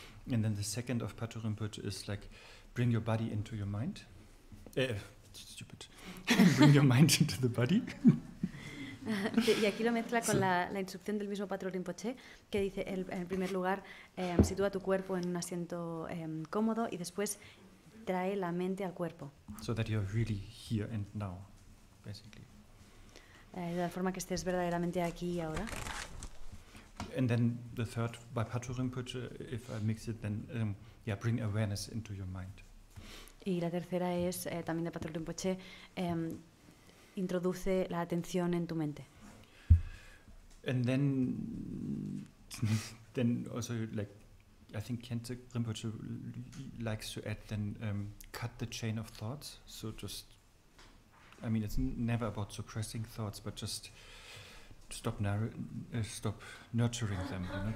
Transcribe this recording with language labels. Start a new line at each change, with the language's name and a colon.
English: And then the second of Patrul Rinpoche is like bring your body into your mind. Stupid. Bring your mind into the body.
Spanish: Y aquí lo mezcla con la instrucción del mismo Patrul Rinpoche, que dice en primer lugar sitúa tu cuerpo en un asiento cómodo y después trae la mente al cuerpo.
English: So that you're really here and now, basically.
Spanish: De la forma que estés verdaderamente aquí y ahora.
English: And then the third by Patrul Rinpoche, if I mix it, then bring awareness into your mind.
Spanish: Y la tercera es también de Patrul Rinpoche, introduce la atención en tu mente.
English: And then also like I think Khyentse Rinpoche likes to add then cut the chain of thoughts. So just, I mean, it's never about suppressing thoughts, but just stop nurturing them, you know.